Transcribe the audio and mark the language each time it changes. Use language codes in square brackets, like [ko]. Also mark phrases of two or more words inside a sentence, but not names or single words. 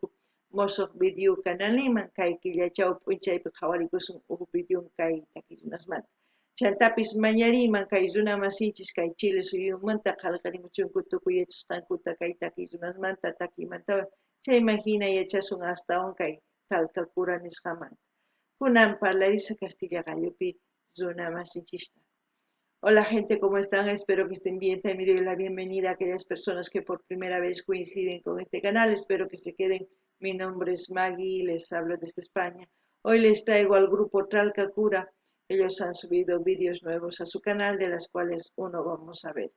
[qu] mosuq video canalniman kay killachaw p'unchaypi qhawarikusun huk videon kay takay runasmanta chantapis mañariyman kay runa masinchis kay Chile suyumanta qallqarimuchunku tukuyachisqankuta kay takay runasmanta takiymantawan chayman hina yachasun astawan kay Tralkakura nisqamanta kunan parlarisa Castilla gallopi runa masinchista. [es] Hola gente, ¿cómo están? Espero que estén bien. También doy la bienvenida a aquellas personas que por primera vez coinciden con este canal. Espero que se queden. Mi nombre es Maggie, les hablo desde España. Hoy les traigo al grupo Tralkakura. Ellos han subido vídeos nuevos a su canal, de las cuales uno vamos a ver.